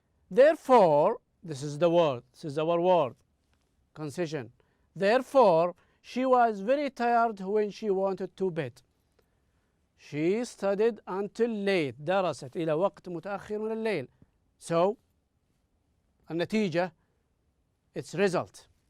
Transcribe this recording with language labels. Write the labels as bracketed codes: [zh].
[en] Therefore, this is the word. This is our word. Concession. Therefore, she was very tired when she wanted to bed. She studied until late. [ar] درست إلى وقت متأخر من الليل. [en] So, النتيجة, it's result.